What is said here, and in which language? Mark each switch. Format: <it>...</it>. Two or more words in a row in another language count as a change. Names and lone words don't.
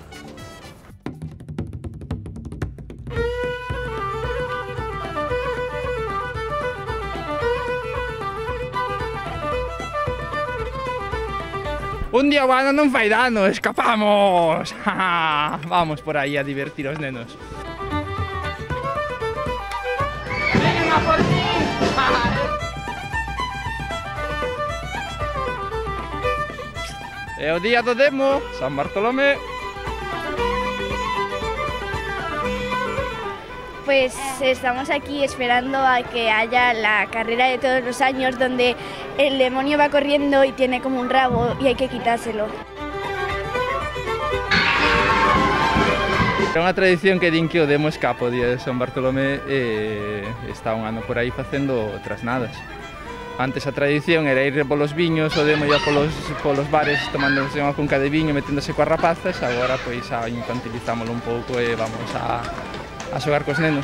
<gl>Un día o ano non fai dano, escapamos! Vamos por aí a divertir os nenos.</gl> <es>Vengan a por ti!</es> <gl>É o día do Demo, San Bartolomé.</gl> <es>Pues estamos aquí esperando a que haya la carrera de todos los años donde el demonio va corriendo y tiene como un rabo y hay que quitárselo.</es> <gl>É unha tradición que din que o Demo escapa o día de San Bartolomé e está un ano por aí facendo trasnadas. Antes a tradición era ir polos viños, o Demo ia polos bares tomándose unha cunca de viño, meténdose coas rapazas, agora pois infantilizámoslo un pouco e vamos a xogar cos nenos.</gl>